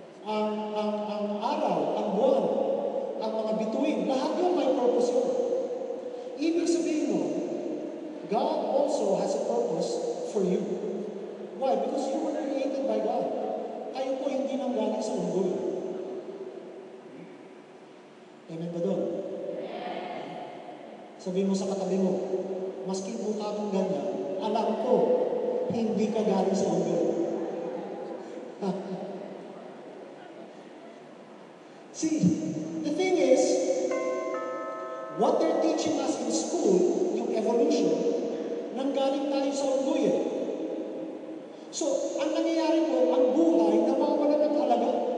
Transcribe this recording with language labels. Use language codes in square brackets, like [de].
[tl] Ang araw, ang buwan, ang mga bituin, lahat yun may purpose yun. Ibig sabihin mo, God [en] also has a purpose for you. Why? Because you were created by God. [tl] Tayo po hindi nanggaling sa unggoy. Amen ba doon? Sabihin mo sa katabi mo, maski mukha mong ganyan, alam ko, hindi ka galing sa unggoy. [en] See, the thing is, what they're teaching us in school, [tl] yung evolution, nanggaling tayo sa unggoy eh. So, ang nangyayari po, ang buhay, nawawala ng halaga.